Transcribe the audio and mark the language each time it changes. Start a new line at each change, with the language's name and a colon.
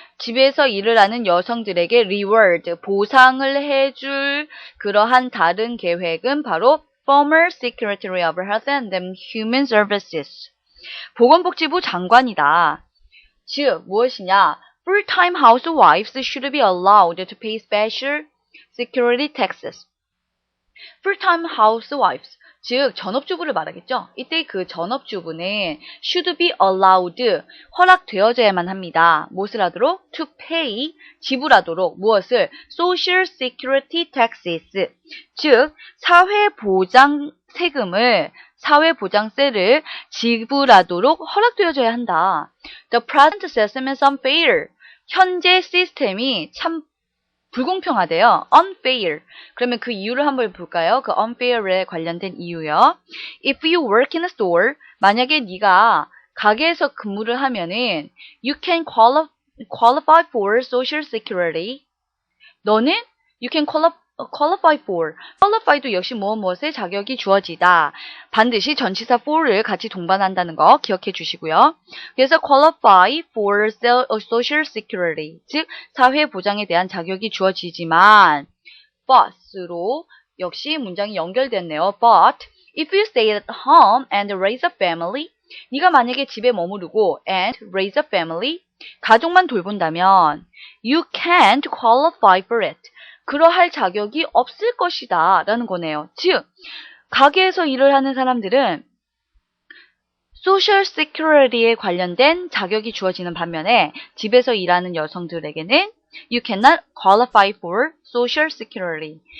Korean: 집에서 일을 하는 여성들에게 reward, 보상을 해줄 그러한 다른 계획은 바로
English: former Secretary of Health and Human Services,
Korean: 보건복지부 장관이다. 즉 무엇이냐?
English: Full-time housewives should be allowed to pay special security taxes.
Korean: Full-time housewives, 즉 전업주부를 말하겠죠. 이때 그 전업주부는 should be allowed, 허락되어져야만 합니다. 무엇을 하도록?
English: To pay,
Korean: 지불하도록. 무엇을?
English: Social security taxes,
Korean: 즉 사회보장 세금을, 사회보장세를 지불하도록 허락되어져야 한다.
English: The present system is unfair.
Korean: 현재 시스템이 참 불공평하대요.
English: unfair.
Korean: 그러면 그 이유를 한번 볼까요? 그 unfair에 관련된 이유요.
English: If you work in a store,
Korean: 만약에 네가 가게에서 근무를 하면은
English: you can qualify for social security. 너는 you can qualify for.
Korean: qualify도 역시 무엇에 자격이 주어지다. 반드시 전치사 for를 같이 동반한다는 거 기억해 주시고요. 그래서
English: qualify for social security,
Korean: 즉 사회보장에 대한 자격이 주어지지만 but로 역시 문장이 연결됐네요.
English: But if you stay at home and raise a family,
Korean: 네가 만약에 집에 머무르고
English: and raise a family,
Korean: 가족만 돌본다면
English: you can't qualify for it.
Korean: 그러할 자격이 없을 것이다 라는 거네요. 즉 가게에서 일을 하는 사람들은 소셜 시큐리티에 관련된 자격이 주어지는 반면에 집에서 일하는 여성들에게는
English: you cannot qualify for social security.